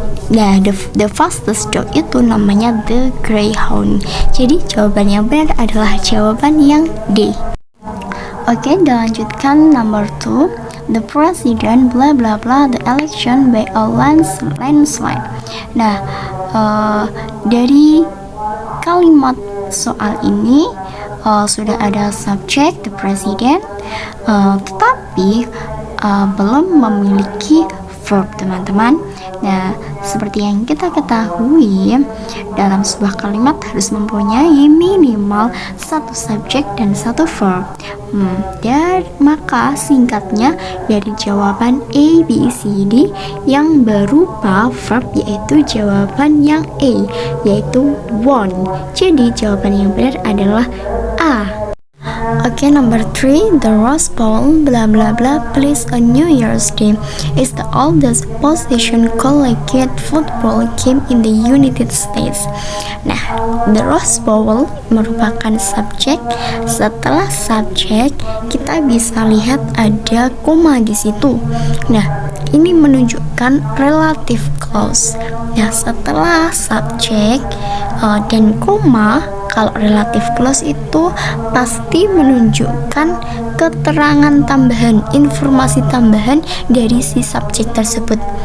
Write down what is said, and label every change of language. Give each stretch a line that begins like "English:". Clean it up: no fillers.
English: Nah, the fastest dog
Indonesian: itu namanya
English: the Greyhound.
Indonesian: Jadi jawaban yang benar adalah jawaban yang D. Oke, dilanjutkan number 2.
English: The president bla bla bla the election by a landslide.
Indonesian: Nah, dari kalimat soal ini sudah ada subjek the president, tetapi belum memiliki verb teman-teman. Nah, seperti yang kita ketahui, dalam sebuah kalimat harus mempunyai minimal 1 subjek dan 1 verb. Dan maka singkatnya dari jawaban A, B, C, D yang berupa verb yaitu jawaban yang A, yaitu won. Jadi jawaban yang benar adalah A.
English: Oke, number 3, the Rose Bowl bla bla bla plays on New Year's Day is the oldest possession collegiate football game in the United States.
Indonesian: Nah, the Rose Bowl merupakan subjek. Setelah subjek, kita bisa lihat ada koma di situ. Nah, ini menunjukkan relative clause. Nah, setelah subjek dan koma, kalau relative clause itu pasti menunjukkan keterangan tambahan, informasi tambahan dari si subjek tersebut.